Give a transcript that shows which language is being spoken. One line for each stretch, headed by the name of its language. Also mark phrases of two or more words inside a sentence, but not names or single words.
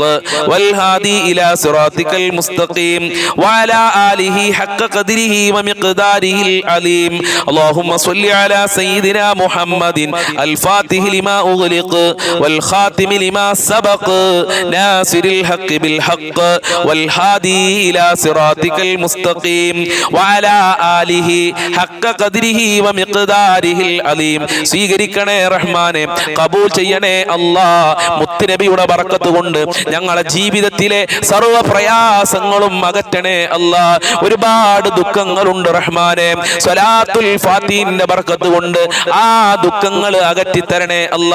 Arabic: والهادي إلى صراطك المستقيم وعلى آله حق قدره ومقداره العليم اللهم صل على سيدنا محمد الفاتح لما أغلق والخاتم لما سبق ناصر الحق بالحق والهادي إلى صراطك المستقيم وعلى آله حق قدره ومقداره العليم
Malayalam: സ്വീകരിക്കണേ റഹ്മാനെ, കബൂൽ ചെയ്യണേ അല്ലാ. മുത്തുനബിയുടെ ബർക്കത്ത് കൊണ്ട് ഞങ്ങളുടെ ജീവിതത്തിലെ സർവ്വ പ്രയാസങ്ങളും അകറ്റണേ അല്ലാ. ഒരുപാട് ദുഃഖങ്ങളുണ്ട് റഹ്മാനെ. സ്വലാത്തുൽ ഫാത്തീഹിന്റെ ബർക്കത്ത് കൊണ്ട് ആ ദുഃഖങ്ങൾ അകറ്റിത്തരണേ അല്ലാ.